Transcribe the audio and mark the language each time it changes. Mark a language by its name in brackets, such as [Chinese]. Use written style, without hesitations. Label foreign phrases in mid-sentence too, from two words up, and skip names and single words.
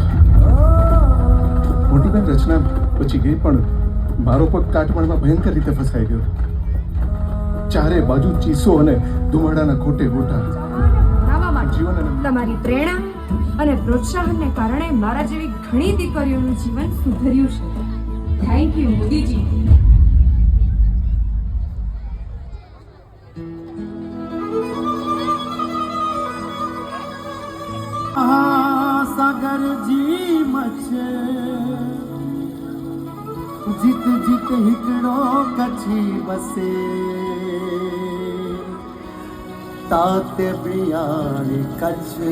[Gujarati] મોટી બેન રચના બચી ગઈ, પણ મારો પગ કાટમાળમાં ભયંકર રીતે ફસાઈ ગયો. ચારે બાજુ ચીસો અને ધુમાડાના ખોટે ગોટા. તમારી પ્રેરણા અને પ્રોત્સાહનને કારણે મારા જેવી ઘણી દીકરીઓનું જીવન સુધર્યું છે. [English] Thank you Modiji. [Kachhi] सागर जी मचे जित जित हिकड़ो कच्छी बसे ताते बियाणी कच्छ.